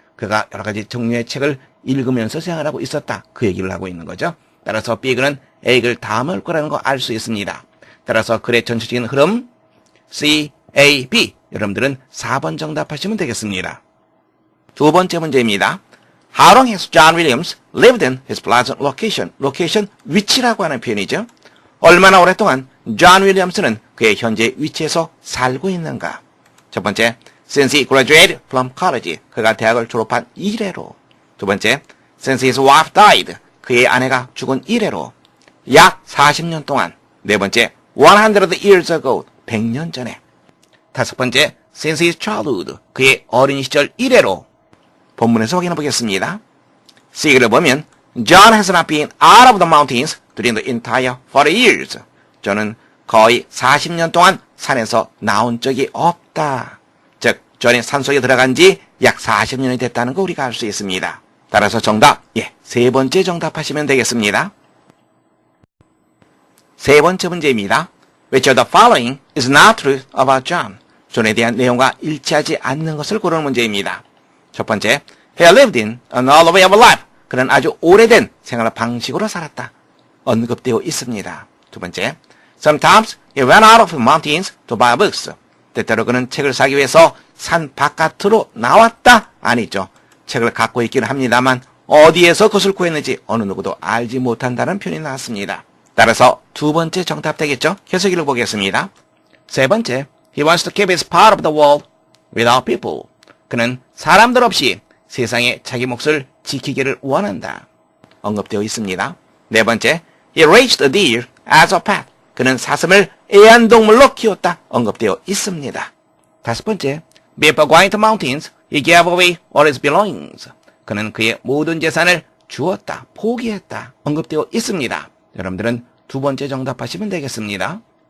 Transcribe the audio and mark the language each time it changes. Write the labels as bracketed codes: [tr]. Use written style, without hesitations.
[ko] 그가 여러 가지 종류의 책을 읽으면서 생활하고 있었다. 그 얘기를 하고 있는 거죠. 따라서 B글은 A글 다음을 거라는 거 알 수 있습니다. 따라서 글의 전체적인 흐름 C, A, B 여러분들은 4번 정답하시면 되겠습니다. 두 번째 문제입니다. [en] How long has John Williams lived in his present location? [ko] location, 위치라고 하는 표현이죠. 얼마나 오랫동안 존 윌리엄스는 그의 현재 위치에서 살고 있는가? 첫 번째, [en] since he graduated from college. [ko] 그가 대학을 졸업한 이래로. 두 번째, [en] since his wife died. [ko] 그의 아내가 죽은 이래로. 약 40년 동안. 네 번째, [en] 100 years ago. [ko] 100년 전에. 다섯 번째, [en] since his childhood. [ko] 그의 어린 시절 이래로. 본문에서 확인해 보겠습니다. C를 보면 [en] John has not been out of the mountains during the entire 40 years. [ko] 저는 거의 40년 동안 산에서 나온 적이 없다. 즉, 존이 산속에 들어간 지 약 40년이 됐다는 거 우리가 알 수 있습니다. 따라서 정답, 세 번째 정답하시면 되겠습니다. 세 번째 문제입니다. [en] Which of the following is not true about John? [ko] 존에 대한 내용과 일치하지 않는 것을 고르는 문제입니다. 첫 번째, [en] he lived in an old way of life. [ko] 그는 아주 오래된 생활 방식으로 살았다. 언급되어 있습니다. 두 번째, [en] sometimes he went out of the mountains to buy books. 때때로 그는 책을 사기 위해서 산 바깥으로 나왔다. 아니죠. [ko] 책을 갖고 있기는 합니다만 어디에서 그것을 구했는지 어느 누구도 알지 못한다는 표현이 나왔습니다. 따라서 두 번째 정답 되겠죠? 계속 읽어보겠습니다. 세 번째, [en] he wants to keep his part of the world without people. [ko] 그는 사람들 없이 세상에 자기 몫을 지키기를 원한다. 언급되어 있습니다. 네 번째, [en] he raised a deer as a pet. [ko] 그는 사슴을 애완동물로 키웠다. 언급되어 있습니다. 다섯 번째, [en] before going to mountains, he gave away all his belongings. [ko] 그는 그의 모든 재산을 주었다. 포기했다. 언급되어 있습니다. 여러분들은 두 번째 정답하시면 되겠습니다.